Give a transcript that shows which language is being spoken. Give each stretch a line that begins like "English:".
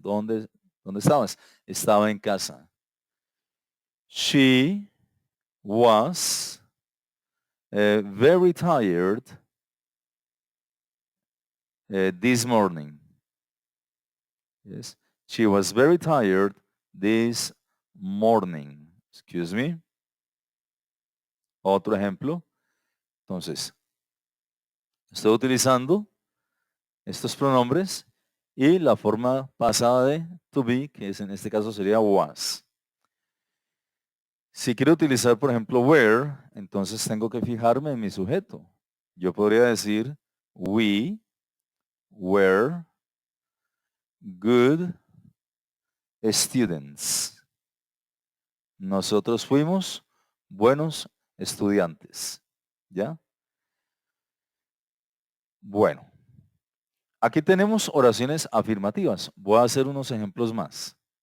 Spanish: ¿Dónde estabas? Estaba en casa.
English: She was very tired this morning. Yes, she was very tired this morning. Excuse me.
Spanish: Otro ejemplo. Entonces, estoy utilizando estos pronombres y la forma pasada de to be, que es en este caso sería was. Si quiero utilizar, por ejemplo, were, entonces tengo que fijarme en mi sujeto. Yo podría decir,
English: we were good students.
Spanish: Nosotros fuimos buenos estudiantes. ¿Ya? Bueno, aquí tenemos oraciones afirmativas. Voy a hacer unos ejemplos más.